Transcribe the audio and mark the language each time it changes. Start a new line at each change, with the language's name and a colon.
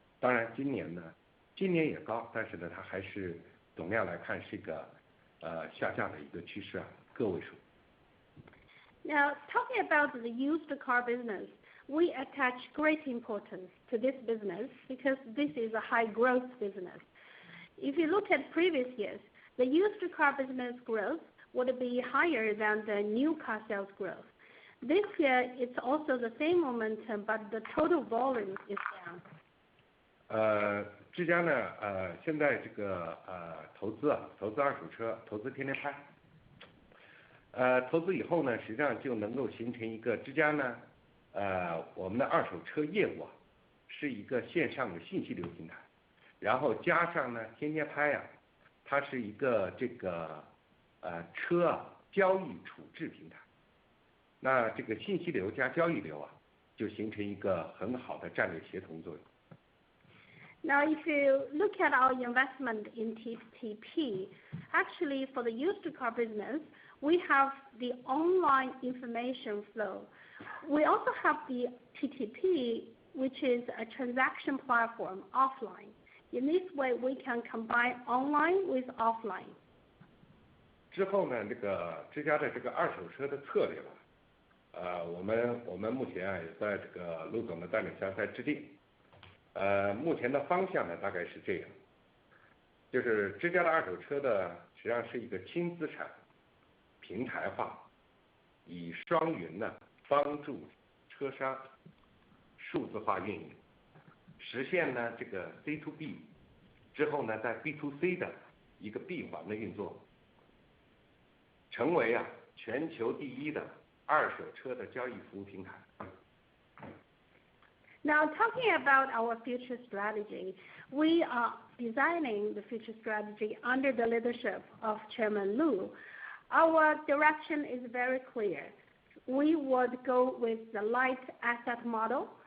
Chinese: 当然今年也高，但是呢，它还是总量来看是一个下降的一个趋势个位数。
English: Now, talking about the used car business, we attach great importance to this business because this is a high growth business. If you look at previous years, the used car business growth would be higher than the new car sales growth. This year, it's also the same momentum, but the total volume is down.
Chinese: 之家呢，现在这个投资二手车，投资天天拍。投资以后呢，实际上就能够形成一个之家呢，我们的二手车业务是一个线上的信息流平台，然后加上呢天天拍它是一个这个车交易处置平台。那这个信息流加交易流就形成一个很好的战略协同作用。
English: Now, if you look at our investment in TTP, actually for the used car business, we have the online information flow. We also have the TTP, which is a transaction platform offline. In this way, we can combine online with offline.
Chinese: 之后呢，这个之家的这个二手车的策略我们目前也在这个陆总的带领下在制定。目前的方向呢，大概是这样，就是之家的二手车的实际上是一个轻资产平台化，以双云呢帮助车商数字化运营，实现呢这个 C to B 之后呢，在 B to C 的一个闭环的运作，成为全球第一的二手车的交易服务平台。
English: Now, talking about our future strategy, we are designing the future strategy under the leadership of Chairman Lu. Our direction is very clear. We would go with the light asset model.